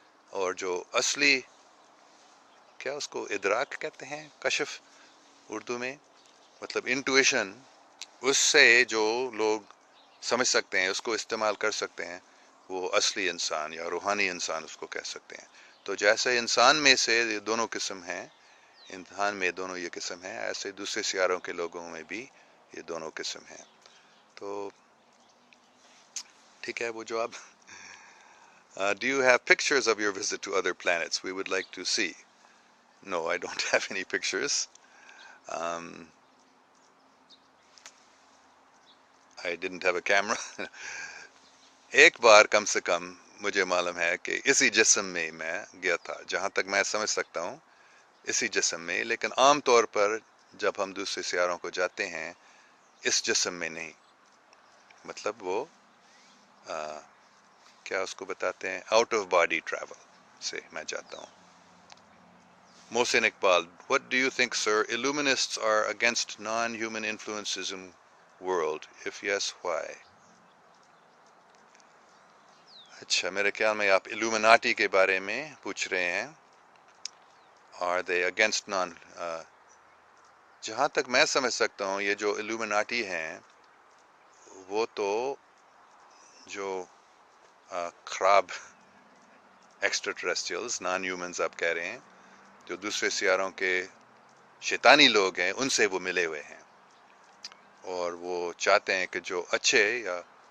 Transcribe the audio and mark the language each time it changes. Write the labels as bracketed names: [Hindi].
[Urdu] اور جو اصلی کیا اس کو ادراک کہتے ہیں، کشف اردو میں، مطلب انٹویشن، اس سے جو لوگ سمجھ سکتے ہیں، اس کو استعمال کر سکتے ہیں، وہ اصلی انسان یا روحانی انسان اس کو کہہ سکتے ہیں. تو جیسے انسان میں سے یہ دونوں قسم ہیں، انسان میں دونوں یہ قسم ہیں، ایسے دوسرے سیاروں کے لوگوں میں بھی یہ دونوں قسم ہیں. تو ٹھیک ہے، وہ جو اب [English] do you have pictures of your visit to other planets? We would like to see. No, I don't have any pictures. Um, I didn't have a camera. [Urdu] ایک بار کم سے کم مجھے معلوم ہے کہ اسی جسم میں میں گیا تھا، جہاں تک میں سمجھ سکتا ہوں اسی جسم میں، لیکن عام طور پر جب ہم دوسرے سیاروں کو جاتے ہیں اس جسم میں نہیں، مطلب وہ کیا اس کو بتاتے ہیں، آؤٹ آف باڈی ٹریول سے میں جاتا ہوں. [English] Mohsin Iqbal: What do you think, sir? Illuminists are against non-human influences in world. If yes, why? [Urdu] اچھا، میرے خیال میں آپ illuminati کے بارے میں پوچھ رہے ہیں. [English] Are they against non [Urdu] جہاں تک میں سمجھ سکتا ہوں یہ جو illuminati ہیں وہ تو جو خراب ایکسٹرا ٹریسٹریلز، نان ہیومنز آپ کہہ رہے ہیں، جو دوسرے سیاروں کے شیطانی لوگ ہیں، ان سے وہ ملے ہوئے ہیں، اور وہ چاہتے ہیں کہ جو اچھے یا